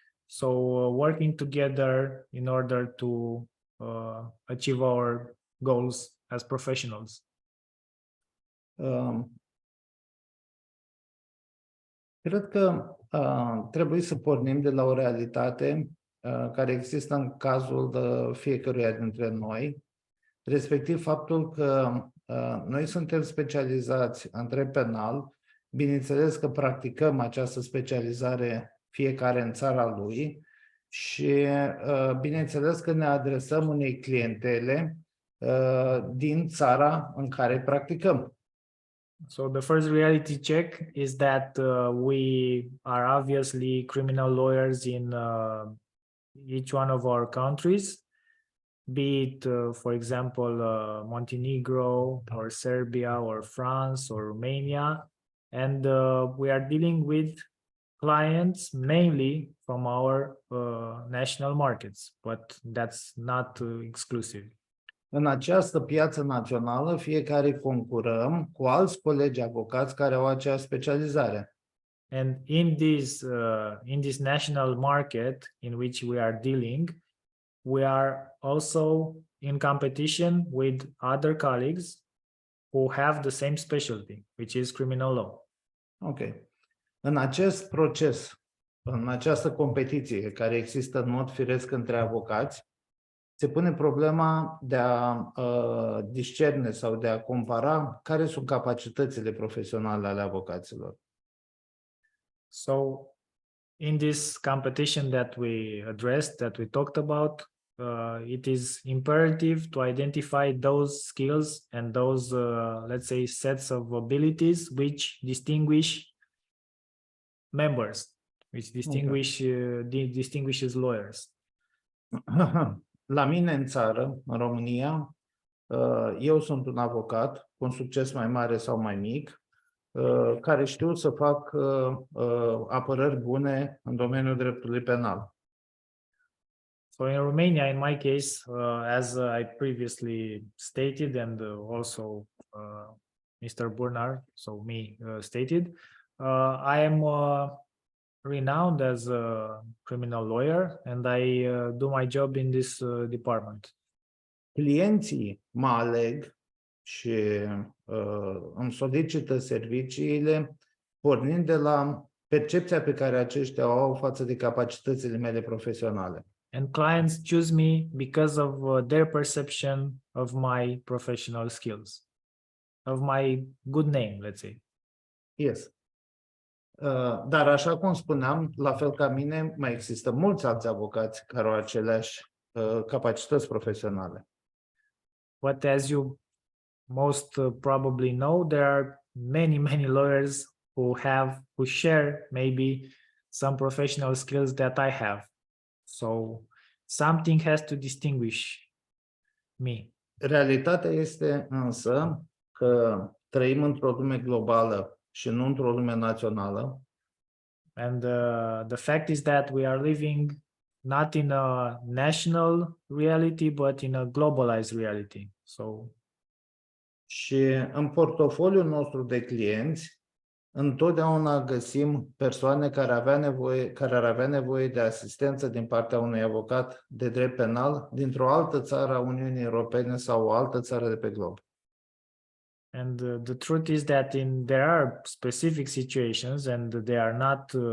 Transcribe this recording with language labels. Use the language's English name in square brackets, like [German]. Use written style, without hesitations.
[English] So working together in order to achieve our goals as professionals. [Romanian] Cred că trebuie să pornim de la o realitate care există în cazul de fiecăruia dintre noi, respectiv faptul că noi suntem specializați în drept penal, bineînțeles că practicăm această specializare fiecare în țara lui și bineînțeles că ne adresăm unei clientele din țara în care practicăm. [English] So the first reality check is that we are obviously criminal lawyers in each one of our countries, be it, for example, Montenegro or Serbia or France or Romania, and we are dealing with clients mainly from our national markets, but that's not exclusive. [Romanian] În această piață națională, fiecare concurăm cu alți colegi avocați care au aceeași specializare. [English] And in this national market in which we are dealing, we are also in competition with other colleagues who have the same specialty, which is criminal law. Ok. [Romanian] În acest proces, în această competiție care există în mod firesc între avocați, se pune problema de a discerne sau de a compara care sunt capacitățile profesionale ale avocaților. [English] So in this competition that we addressed, that we talked about, it is imperative to identify those skills and those, let's say, sets of abilities which distinguish members, which distinguishes lawyers. [Romanian] La mine în țară, în România, eu sunt un avocat cu un succes mai mare sau mai mic, care știu să fac apărări bune în domeniul dreptului penal. [English] So in Romania, in my case, as I previously stated, and also Mr. Burnar, so me, stated, I am renowned as a criminal lawyer, and I do my job in this department. [Romanian] Clienții mă aleg și îmi solicită serviciile pornind de la percepția pe care aceștia o au față de capacitățile mele profesionale. [English] And clients choose me because of their perception of my professional skills, of my good name, let's say. Yes. [Romanian] Dar așa cum spuneam, la fel ca mine, mai există mulți alți avocați care au aceleași capacități profesionale. [English] But as you most probably know, there are many lawyers who share maybe some professional skills that I have. So something has to distinguish me. [Romanian] Realitatea este însă că trăim într-o lume globală și nu într-o lume națională. [English] And the fact is that we are living not in a national reality, but in a globalized reality. So, [Romanian] și în portofoliul nostru de clienți, întotdeauna găsim persoane care ar avea nevoie de asistență din partea unui avocat de drept penal dintr-o altă țară a Uniunii Europene sau o altă țară de pe glob. [English] And the truth is that there are specific situations, and they are not